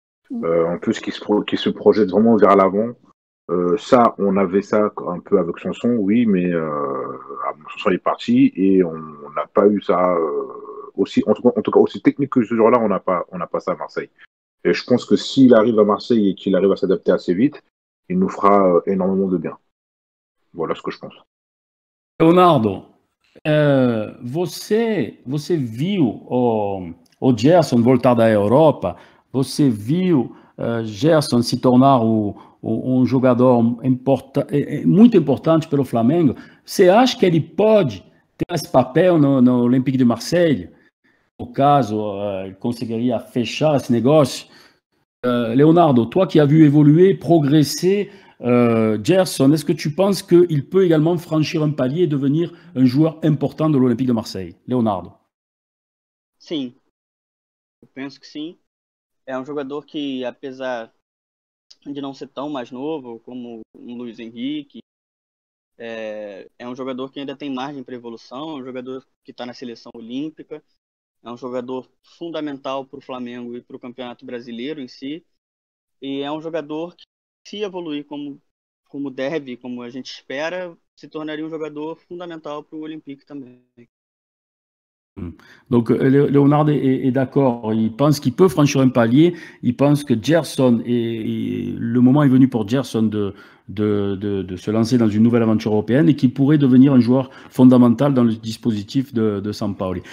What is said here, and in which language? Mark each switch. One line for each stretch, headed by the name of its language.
French: En plus, qui se projette vraiment vers l'avant. Ça, on avait ça un peu avec Sanson, oui, mais Sanson est parti et on n'a pas eu ça aussi, en tout cas aussi technique que ce joueur-là, on n'a pas ça à Marseille. Et je pense que s'il arrive à Marseille et qu'il arrive à s'adapter assez vite, il nous fera énormément de bien. Voilà ce que je pense.
Portuguese: Leonardo, você viu o Gerson voltar da Europa? Você viu Gerson se tornar um jogador muito importante pelo Flamengo? Você acha que ele pode ter esse papel no Olympique de Marseille? No caso, ele conseguiria fechar esse negócio?
French: Leonardo, toi qui as vu évoluer, progresser Gerson, est-ce que tu penses qu'il peut également franchir un palier et devenir un joueur important de l'Olympique de Marseille? Leonardo.
Portuguese: Sim, eu penso que sim. É um jogador que, apesar de não ser tão mais novo como um Luiz Henrique, é um jogador que ainda tem margem para evolução, é um jogador que está na seleção olímpica, é um jogador fundamental para o Flamengo e para o Campeonato Brasileiro em si, e é um jogador que, se evoluir como deve, como a gente espera, se tornaria um jogador fundamental para o Olympique também.
French: Donc Leonardo est d'accord, il pense qu'il peut franchir un palier, il pense que Gerson, le moment est venu pour Gerson de se lancer dans une nouvelle aventure européenne et qu'il pourrait devenir un joueur fondamental dans le dispositif de Sampaoli.